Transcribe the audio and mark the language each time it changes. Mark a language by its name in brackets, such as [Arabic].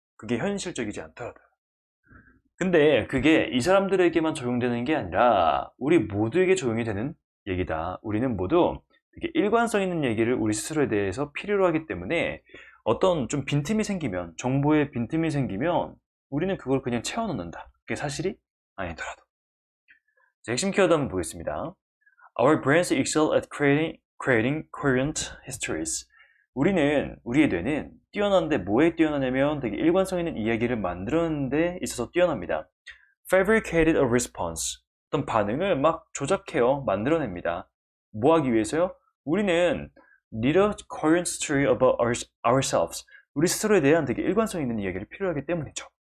[Korean] 그게 현실적이지 않더라고요. 근데 그게 이 사람들에게만 적용되는 게 아니라 우리 모두에게 적용이 되는 얘기다. 우리는 모두 되게 일관성 있는 얘기를 우리 스스로에 대해서 필요로 하기 때문에 어떤 좀 빈틈이 생기면, 정보에 빈틈이 생기면 우리는 그걸 그냥 채워넣는다. 그게 사실이 아니더라도. 자, 핵심 키워드 한번 보겠습니다. [English] Our brains excel at creating coherent histories. [Korean] 우리의 뇌는 뛰어난데 뭐에 뛰어나냐면 되게 일관성 있는 이야기를 만드는 데 있어서 뛰어납니다. [English] Fabricated a response. [Korean] 어떤 반응을 막 조작해요. 만들어냅니다. 뭐 하기 위해서요? 우리는 [English] need a coherent story about ourselves. [Korean] 우리 스스로에 대한 되게 일관성 있는 이야기를 필요하기 때문이죠.